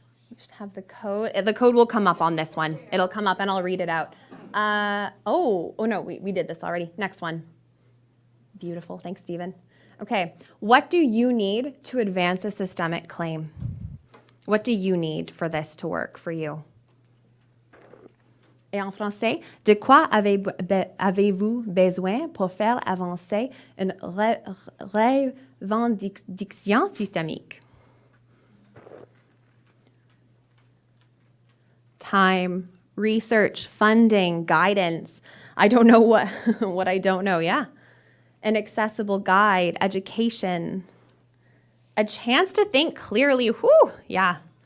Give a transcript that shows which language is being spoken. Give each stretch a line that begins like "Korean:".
English: You should have the code. The code will come up on this one. It'll come up and I'll read it out. Oh no, we did this already. Next one. Beautiful, thanks, Stephen. Okay, what do you need to advance a systemic claim? What do you need for this to work for you?
French: Et en français, de quoi avez-vous besoin pour faire avancer une revendication systémique?
English: Time, research, funding, guidance. I don't know what I don't know, yeah. An accessible guide, education, a chance to think clearly, whew, yeah.